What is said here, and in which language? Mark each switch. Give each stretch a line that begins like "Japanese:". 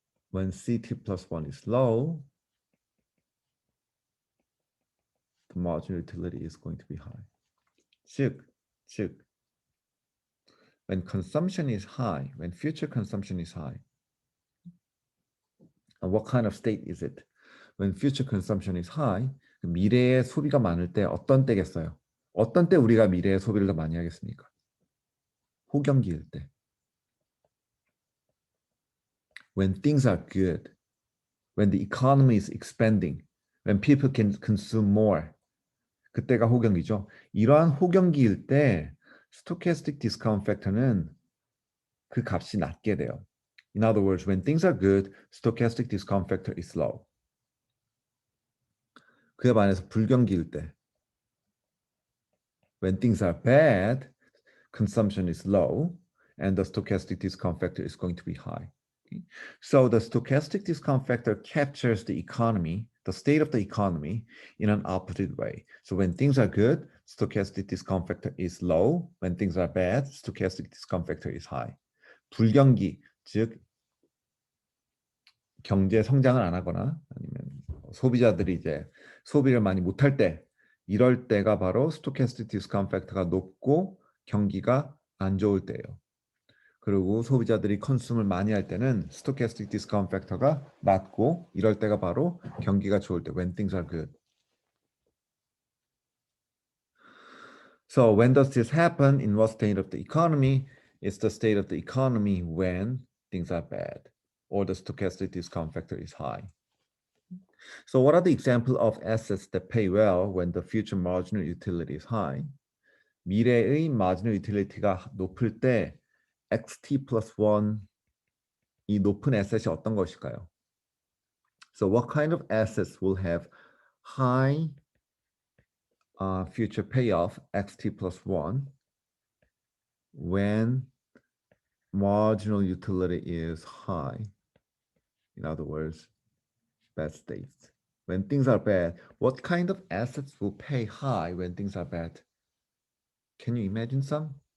English: When CT plus 1 is low, the marginal utility is going to be high. 즉, when consumption is high, when future consumption is high, and what kind of state is it? When future consumption is high,
Korean: 미래에 소비가 많을 때 어떤 때겠어요? 어떤 때 우리가 미래에 소비를 더 많이 하겠습니까? 호경기일 때.
English: When things are good, when the economy is expanding, when people can consume more,
Korean: 그때가 호경기죠. 이러한 호경기일 때 stochastic discount factor는 그 값이 낮게 돼요.
English: In other words, when things are good, stochastic discount factor is low.
Korean: 그에 반해서 불경기일 때
English: when things are bad, consumption is low and the stochastic discount factor is going to be high. Okay? So the stochastic discount factor captures the economy, the state of the economy in an opposite way. So when things are good, stochastic discount factor is low. When things are bad, stochastic discount factor is high.
Korean: 불경기, 즉 경제 성장을 안 하거나 아니면 소비자들이 이제 소비를 많이 못할 때 이럴 때가 바로 stochastic discount factor가 높고 경기가 안 좋을 때예요. 그리고 소비자들이 컨숨을 많이 할 때는 stochastic discount factor가 낮고 이럴 때가 바로 경기가 좋을 때
English: when things are good. So when does this happen? In what state of the economy? It's the state of the economy when things are bad or the stochastic discount factor is high. So what are the examples of assets that pay well when the future marginal utility is high?
Korean: 미래의 marginal utility가 높을 때 xt plus 1 이 높은 asset이 어떤 것일까요?
English: So what kind of assets will have high future payoff xt plus 1 when marginal utility is high? In other words, bad states. When things are bad, what kind of assets will pay high when things are bad? Can you imagine some?